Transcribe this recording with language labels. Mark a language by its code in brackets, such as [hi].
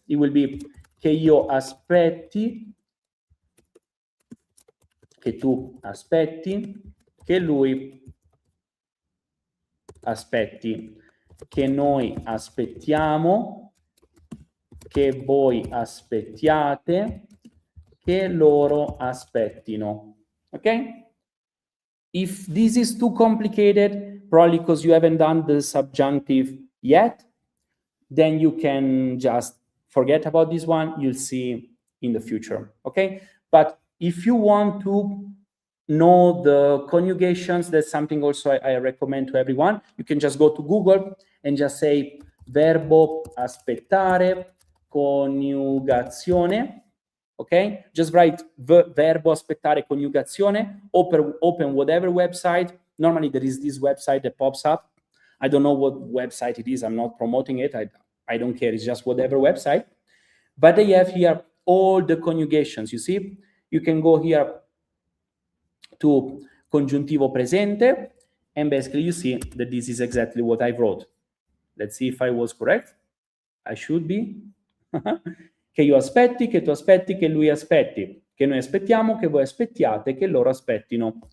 [it] It will be che io aspetti, che tu aspetti, che lui aspetti, che noi aspettiamo, che voi aspettiate, che loro aspettino. [en] Okay? If this is too complicated, probably because you haven't done the subjunctive yet, then you can just forget about this one. You'll see in the future, okay? But if you want to know the conjugations, that's something also I recommend to everyone. You can just go to Google and just say [it] verbo aspettare, coniugazione. [en] Okay, just write [it] verbo aspettare coniugazione, [en] open whatever website. Normally there is this website that pops up. I don't know what website it is. I'm not promoting it. I don't care. It's just whatever website. But they have here all the conjugations. You see, you can go here to congiuntivo presente, and basically you see that this is exactly what I wrote. Let's see if I was correct. I should be. [it] Che io aspetti, che tu aspetti, che lui aspetti, che noi aspettiamo, che voi aspettiate, che loro aspettino.